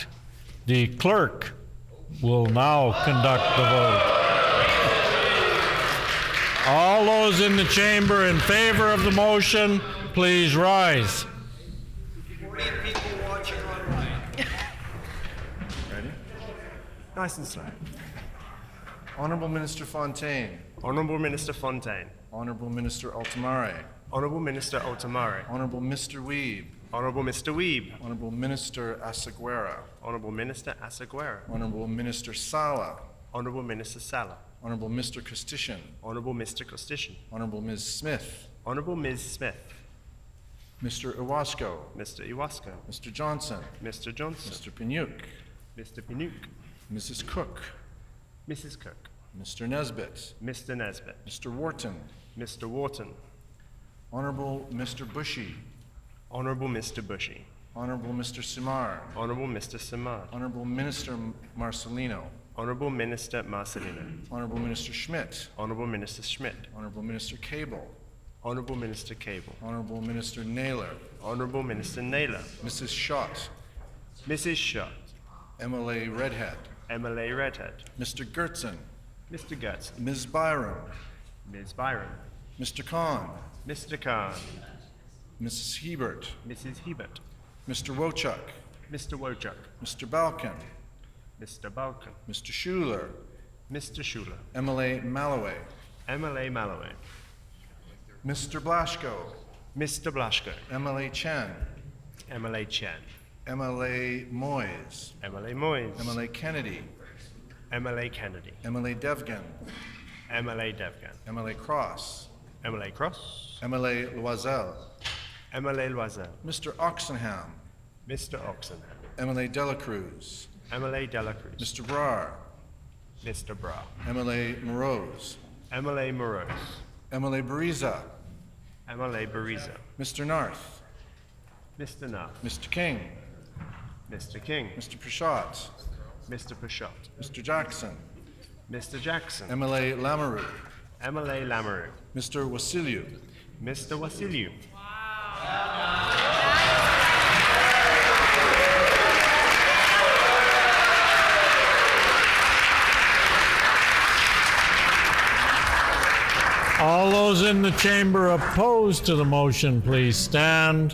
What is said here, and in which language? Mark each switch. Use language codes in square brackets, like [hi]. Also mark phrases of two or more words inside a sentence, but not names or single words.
[en] The clerk will now conduct the vote. All those in the chamber in favor of the motion, please rise. 40 people watching online. Ready? Nice and slow. Honorable Minister Fontaine. Honorable Minister Fontaine. Honorable Minister Altamare. Honorable Minister Altamare. Honorable Mr. Weeb. Honorable Mr. Weeb. Honorable Minister Asaguera. Honorable Minister Asaguera. Honorable Minister Sala. Honorable Minister Sala. Honorable Mr. Kostitian. Honorable Mr. Kostitian. Honorable Ms. Smith. Honorable Ms. Smith. Mr. Iwasko. Mr. Iwasko. Mr. Johnson. Mr. Johnson. Mr. Piniuk. Mr. Pinook. Mrs. Cook. Mrs. Cook. Mr. Nesbitt. Mr. Nesbitt. Mr. Wharton. Mr. Wharton. Honorable Mr. Bushy. Honorable Mr. Bushy. Honorable Mr. Simar. Honorable Mr. Samad. Honorable Minister Marcelino. Honorable Minister Marcelino. Honorable Minister Schmidt. Honorable Minister Schmidt. Honorable Minister Cable. Honorable Minister Cable. Honorable Minister Naylor. Honorable Minister Naylor. Mrs. Schott. Mrs. Schott. MLA Redhead. MLA Redhead. Mr. Gertzen. Mr. Gertzen. Ms. Byram. Ms. Byram. Mr. Khan. Mr. Khan. Mrs. Hebert. Mrs. Hebert. Mr. Wochuk. Mr. Wojcik. Mr. Balkan. Mr. Balkan. Mr. Schuler. Mr. Schuler. MLA Malloway. MLA Malloway. Mr. Blaschko. Mr. Blaschko. MLA Chen. MLA Chen. MLA Moyes. MLA Moyes. MLA Kennedy. MLA Kennedy. MLA Devgan. MLA Devgan. MLA Cross. MLA Cross. MLA Loisel. MLA Loisel. Mr. Oxenham. Mr. Oxenham. MLA Delacruz. MLA Delacruz. Mr. Brar. Mr. Bra. MLA Morose. MLA Morose. MLA Bariza. MLA Bariza. Mr. Narth. Mr. Narth. Mr. King. Mr. King. Mr. Prashad. Mr. Prashad. Mr. Jackson. Mr. Jackson. MLA Lamoureux. MLA Lamoureux. Mr. Wasiliu. Mr. Wasiliu. All those in the chamber opposed to the motion, please stand.